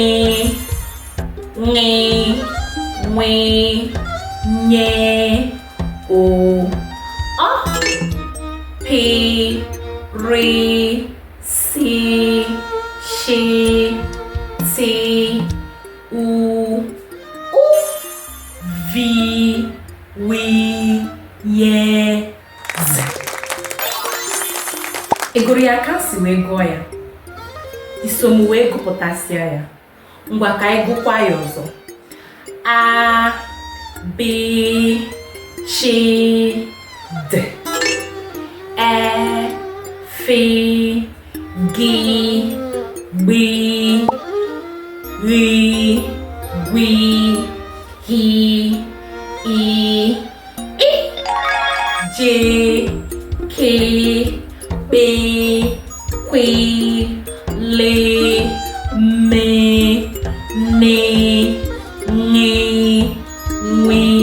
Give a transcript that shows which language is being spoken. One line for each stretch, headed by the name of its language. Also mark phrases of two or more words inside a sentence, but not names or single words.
Igbo: W, Ny, O, P, R, C, Sh, T, U, V, W, Y, Z. Ị gụrụ ya ka si wee gụọ ya, iso m wee gụpụtasịa ya. Ngwa ka anyị gụkwa ya ọzọ. A, B, Ch, D, E, F, G, B, R, W, H, I, J, K, B, Q, L, M, N, W,